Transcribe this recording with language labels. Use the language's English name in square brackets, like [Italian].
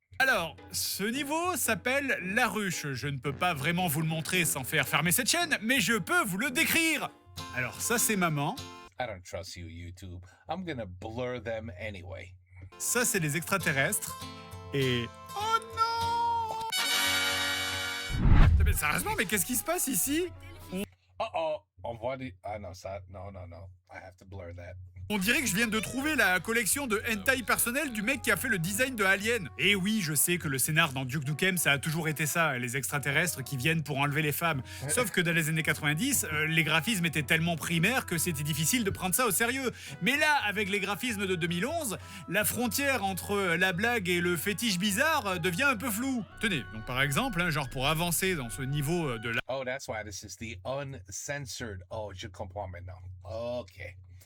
[French] Alors, ce niveau s'appelle La Ruche. Je ne peux pas vraiment vous le montrer sans faire fermer cette chaîne, mais je peux vous le décrire. Alors ça, c'est maman. [English] I don't trust you, YouTube. I'm gonna blur them anyway. [French] Ça, c'est les extraterrestres. Et... Oh non! Mais sérieusement, mais qu'est-ce qui se passe ici? Uh-oh. On voit des... Ah non, ça... Non. [English] I have to blur that. [French] On dirait que je viens de trouver la collection de hentai personnel du mec qui a fait le design de Alien. Et oui, je sais que le scénar dans Duke Nukem, ça a toujours été ça, les extraterrestres qui viennent pour enlever les femmes. Sauf que dans les années 90, les graphismes étaient tellement primaires que c'était difficile de prendre ça au sérieux. Mais là, avec les graphismes de 2011, la frontière entre la blague et le fétiche bizarre devient un peu floue. Tenez, donc par exemple, hein, genre pour avancer dans ce niveau de la... [English] Oh, that's why this is the uncensored. Oh, [French] je comprends maintenant. [English] Okay.